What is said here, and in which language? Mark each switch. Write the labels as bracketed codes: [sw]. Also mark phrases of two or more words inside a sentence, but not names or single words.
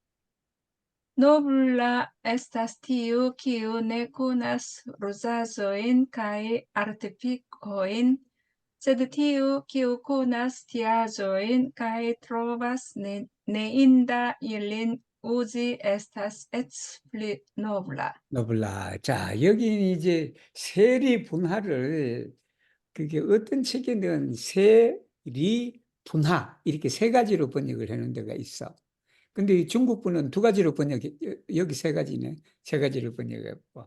[eo] Nobla estas tiu, kiu ne konas ruzaĵojn kaj artifikojn, sed tiu, kiu konas tiaĵojn kaj trovas neinda ilin uzi, estas eĉ pli nobla. [ko] 너블라. 자, 여기 이제 세리 분화를 그게 어떤 책에는 세리 분화 이렇게 세 가지로 번역을 해놓은 데가 있어. 근데 이 중국분은 두 가지로 여기 세 가지네. 세 가지로 번역했고.